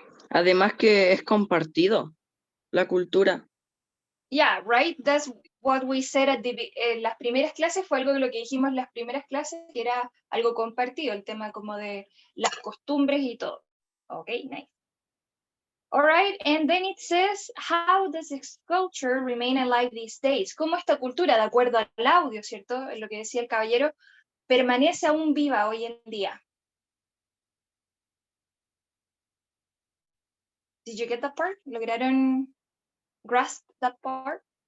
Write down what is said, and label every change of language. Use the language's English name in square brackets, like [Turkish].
[Spanish] Además que es compartido la cultura. [English] Yeah, right, that's what we said [Spanish] en las primeras clases, fue algo de lo que dijimos en las primeras clases, que era algo compartido, el tema como de las costumbres y todo. [English] Ok, nice. All right, and then it says, how does this culture remain alive these days? [Spanish] ¿Cómo esta cultura, de acuerdo al audio, ¿cierto? Lo que decía el caballero, permanece aún viva hoy en día? [English] Did you get that part? ¿Lograron grasp that part?